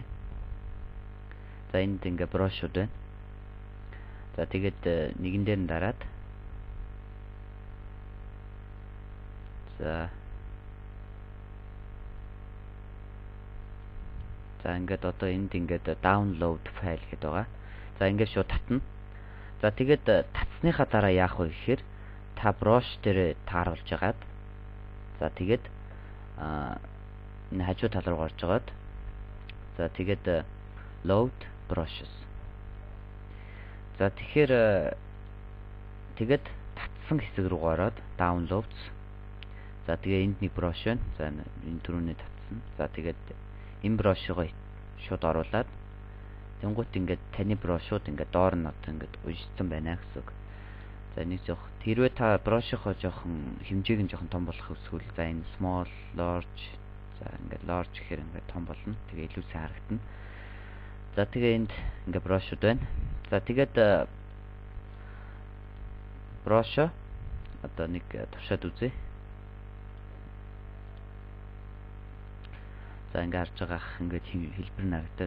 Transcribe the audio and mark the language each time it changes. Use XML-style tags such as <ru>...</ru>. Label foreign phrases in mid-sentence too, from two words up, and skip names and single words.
<mn>За энд ингээ brushуд байна. За тэгээд нэгэн дээр нь дараад за ингээд одоо энд ингээд</mn> <en>download file</en> <mn>гэдэг байгаа. За ингээд шууд татна. За тэгээд татсныхаа дараа яах вэ гэхээр та brush дээр тааруулж агаад за тэгээд энэ хажуу тал руу гарч агаад за тэгээд</mn> <en>load brushes.</en> <mn>За тэгэхээр тэгээд татсан хэсэг рүү ороод downloads. За тэгээ энд нэг brush байна. За энэ түрүүний татсан. За тэгээд энэ brush-ыг шууд оруулаад тэнгуут ингээд таны brush-ууд ингээд доор нь одоо ингээд уншсан байна гэсэн үг. За нэг жоох хэрвээ та brush-ийнхоо жоохон хэмжээг нь жоохон том болгох эсвэл за энэ</mn> <en>small, large</en> <mn>за ингээд large гэхээр ингээд том болно. Тэгээ илүү сайн харагдана. За тэгээ энд ингээд brush-ууд байна. За тэгээд brush одоо нэг туршаад үзье. За ингээд харж байгаа ингээд хэлбэр нарагдаа.</mn>